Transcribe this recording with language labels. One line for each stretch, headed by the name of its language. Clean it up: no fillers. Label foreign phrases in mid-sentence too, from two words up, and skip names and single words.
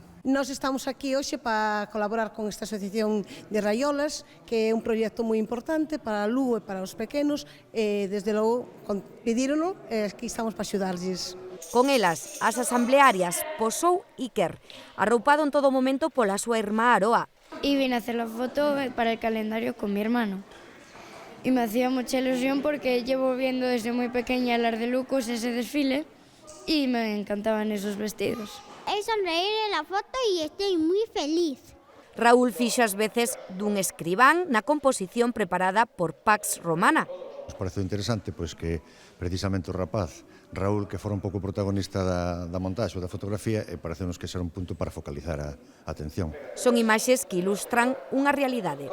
Galician: Nós estamos aquí hoxe para colaborar con esta asociación de Raiolas, que é un proxecto moi importante para Lugo e para os pequenos, e desde logo pedírono e aquí estamos para axudarlles. Con elas, as asamblearias posou Iker, arroupado en todo momento pola súa irmá Aroa.
Spanish: Y vine a hacer la foto para el calendario con mi hermano. Y me hacía mucha ilusión porque llevo viendo desde muy pequeña el Ar de Lucus, ese desfile, y me encantaban esos vestidos. He sonreír en la foto y estoy muy feliz.
Galician: Raúl fixo ás veces dun escribán na composición preparada por Pax Romana. Nos pareceu interesante pois que precisamente o rapaz Raúl, que fora un pouco protagonista da montaxe ou da fotografía, e pareceu-nos que ese era un punto para focalizar a atención. Son imaxes que ilustran unha realidade.